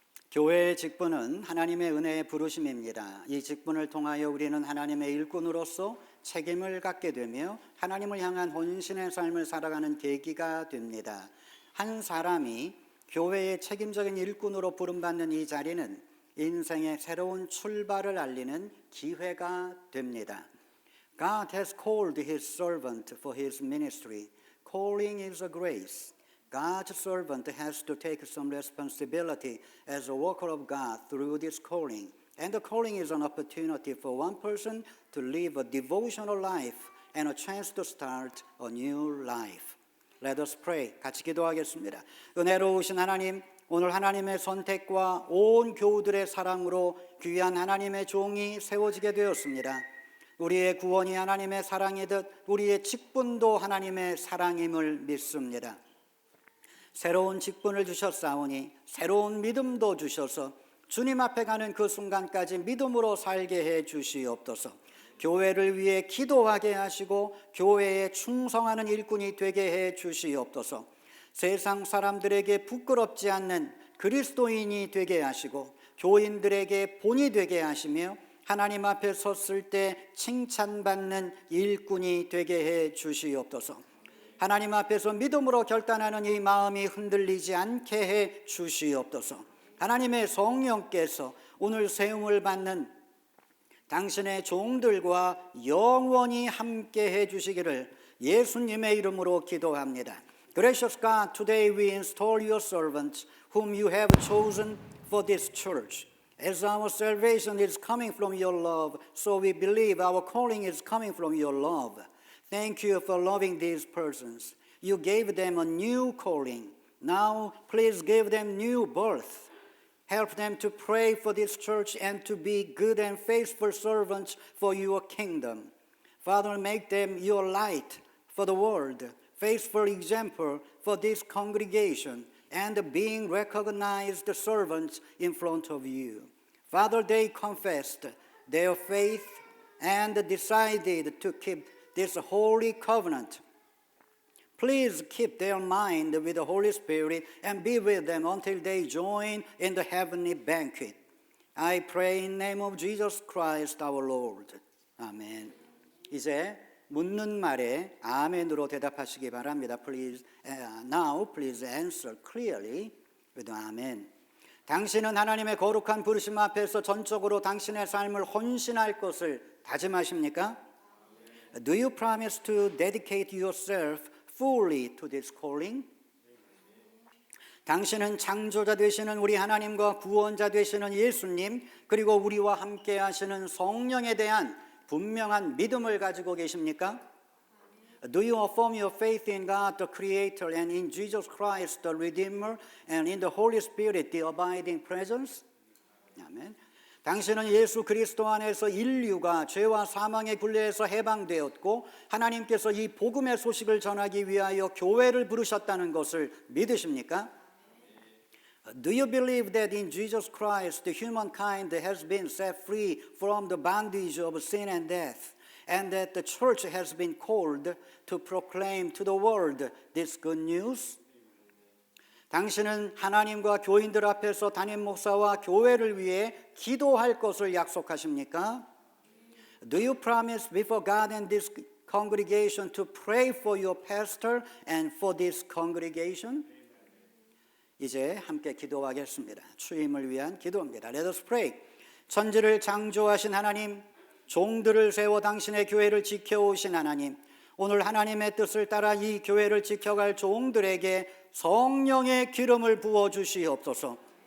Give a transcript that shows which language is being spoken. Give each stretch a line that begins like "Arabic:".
Korean: 교회의 직분은 하나님의 은혜의 부르심입니다. 이 직분을 통하여 우리는 하나님의 일꾼으로서 책임을 갖게 되며 하나님을 향한 헌신의 삶을 살아가는 계기가 됩니다. 한 사람이 교회의 책임적인 일꾼으로 부름받는 이 자리는 인생의 새로운 출발을 알리는 기회가 됩니다.
English: God has called his servant for his ministry. Calling is a grace. God's servant has to take some responsibility as a worker of God through this calling. And the calling is an opportunity for one person to live a devotional life and a chance to start a new life. Let us pray.
Korean: 같이 기도하겠습니다. 은혜로우신 하나님, 오늘 하나님의 선택과 온 교우들의 사랑으로 귀한 하나님의 종이 세워지게 되었습니다. 우리의 구원이 하나님의 사랑이듯 우리의 직분도 하나님의 사랑임을 믿습니다. 새로운 직분을 주셨사오니 새로운 믿음도 주셔서 주님 앞에 가는 그 순간까지 믿음으로 살게 해 주시옵소서. 교회를 위해 기도하게 하시고 교회에 충성하는 일꾼이 되게 해 주시옵소서. 세상 사람들에게 부끄럽지 않는 그리스도인이 되게 하시고 교인들에게 본이 되게 하시며 하나님 앞에 섰을 때 칭찬받는 일꾼이 되게 해 주시옵소서. 하나님 앞에서 믿음으로 결단하는 이 마음이 흔들리지 않게 해 주시옵소서. 하나님의 성령께서 오늘 세움을 받는 당신의 종들과 영원히 함께 해 주시기를 예수님의 이름으로 기도합니다.
English: Gracious God, today we install your servants whom you have chosen for this church. As our salvation is coming from your love, so we believe our calling is coming from your love. Thank you for loving these persons. You gave them a new calling. Now, please give them new birth. Help them to pray for this church and to be good and faithful servants for your kingdom. Father, make them your light for the world, faithful example for this congregation, and being recognized servants in front of you. Father, they confessed their faith and decided to keep this holy covenant. Please keep their mind with the Holy Spirit and be with them until they join in the heavenly banquet. I pray in the name of Jesus Christ our Lord.
Korean: 아멘. 이제 묻는 말에 아멘으로 대답하시기 바랍니다.
English: Now please answer clearly with amen.
Korean: 당신은 하나님의 거룩한 부르심 앞에서 전적으로 당신의 삶을 헌신할 것을 다짐하십니까?
English: Do you promise to dedicate yourself fully to this calling?
Korean: 당신은 창조자 되시는 우리 하나님과 구원자 되시는 예수님 그리고 우리와 함께 하시는 성령에 대한 분명한 믿음을 가지고 계십니까?
English: Do you affirm your faith in God the Creator and in Jesus Christ the Redeemer and in the Holy Spirit the abiding presence?
Korean: 아멘. 당신은 예수 그리스도 안에서 인류가 죄와 사망의 굴레에서 해방되었고 하나님께서 이 복음의 소식을 전하기 위하여 교회를 부르셨다는 것을 믿으십니까?
English: Do you believe that in Jesus Christ the humankind has been set free from the bondage of sin and death and that the church has been called to proclaim to the world this good news?
Korean: 당신은 하나님과 교인들 앞에서 담임 목사와 교회를 위해 기도할 것을 약속하십니까?
English: Do you promise before God and this congregation to pray for your pastor and for this congregation?
Korean: 이제 함께 기도하겠습니다. 추임을 위한 기도입니다.
English: Let us pray.
Korean: 천지를 창조하신 하나님, 종들을 세워 당신의 교회를 지켜오신 하나님, 오늘 하나님의 뜻을 따라 이 교회를 지켜갈 종들에게 성령의 기름을 부어주시옵소서.